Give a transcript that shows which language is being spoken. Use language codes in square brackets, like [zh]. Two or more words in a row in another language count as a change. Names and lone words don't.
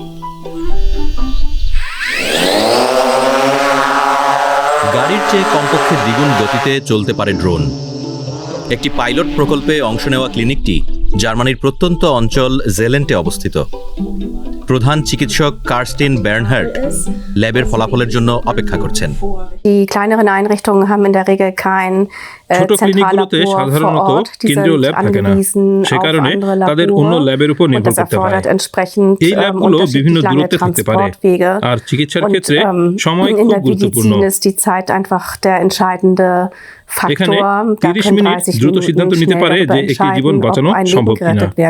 [bn] গাড়ির চেয়ে কমপক্ষে দ্বিগুণ গতিতে চলতে পারে ড্রোন। একটি পাইলট প্রকল্পে অংশ নেওয়া ক্লিনিকটি জার্মানির প্রত্যন্ত অঞ্চল জেলেন্টে অবস্থিত। প্রধান চিকিৎসক কার্স্টিন বার্নহার্ট ল্যাবের ফলাফলের জন্য অপেক্ষা করছেন। [de] Die kleineren Einrichtungen haben in der Regel kein [bn] ছোট ক্লিনিকগুলোতে সাধারণত কেন্দ্রীয় ল্যাব থাকে না, সে কারণে তাদের অন্য ল্যাবের উপর নির্ভর করতে হয়। এই ল্যাবগুলো বিভিন্ন দূরত্বে থাকতে পারে, আর চিকিৎসার ক্ষেত্রে সময় খুব গুরুত্বপূর্ণ। এখানে 30 মিনিট দ্রুত সিদ্ধান্ত নিতে পারে যে একটি জীবন বাঁচানো সম্ভব কিনা।